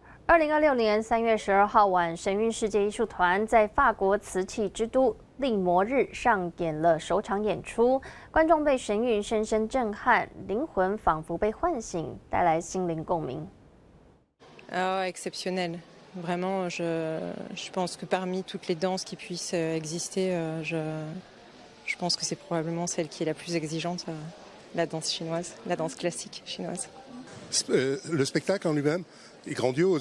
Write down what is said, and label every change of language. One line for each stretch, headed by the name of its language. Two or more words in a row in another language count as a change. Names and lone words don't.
Chinese: 2026年3月12号晚，神韵世界艺术团在法国瓷器之都利摩日上演了首场演出，观众被神韵深深震撼，灵魂仿佛被唤醒，带来心灵共鸣。
French: Exceptionnel. Vraiment, je pense que parmi toutes les danses qui puissent exister, je pense que c'est probablement celle qui est la plus exigeante, la danse chinoise, la danse classique chinoise. Le spectacle en lui-même est grandiose.